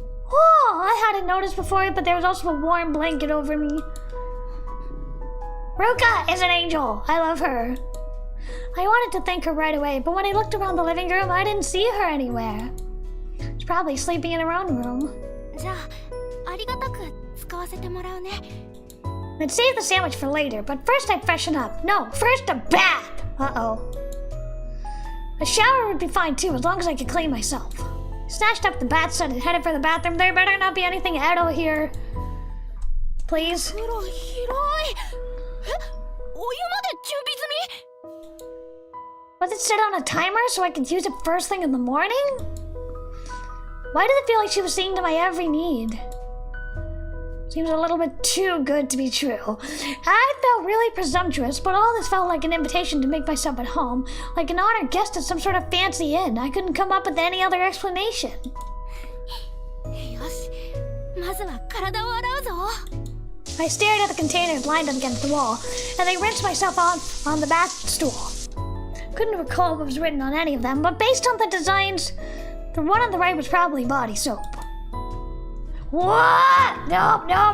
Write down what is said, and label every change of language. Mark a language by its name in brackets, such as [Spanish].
[English] Oh, I hadn't noticed before, but there was also a warm blanket over me. Ruka is an angel. I love her. I wanted to thank her right away, but when I looked around the living room, I didn't see her anywhere. She's probably sleeping in her own room. [Japanese] じゃあ、ありがたく使わせてもらうね。 [English] I'd save the sandwich for later, but first I'd freshen up. No, first a bath! Uh-oh. A shower would be fine too, as long as I could clean myself. Snatched up the bath set and headed for the bathroom. There better not be anything edo here. Please? [Japanese] 風呂広い。え、お湯まで準備済み？ [English] Was it set on a timer so I could use it first thing in the morning? Why did it feel like she was seeing to my every need? Seems a little bit too good to be true. I felt really presumptuous, but all this felt like an invitation to make myself at home, like an honored guest at some sort of fancy inn. I couldn't come up with any other explanation. [Japanese] よし、まずは体を洗うぞ。 [English] I stared at the containers lined up against the wall, and I rinsed myself off on the bath stool. Couldn't recall what was written on any of them, but based on the designs, the one on the right was probably body soap. What? Nope.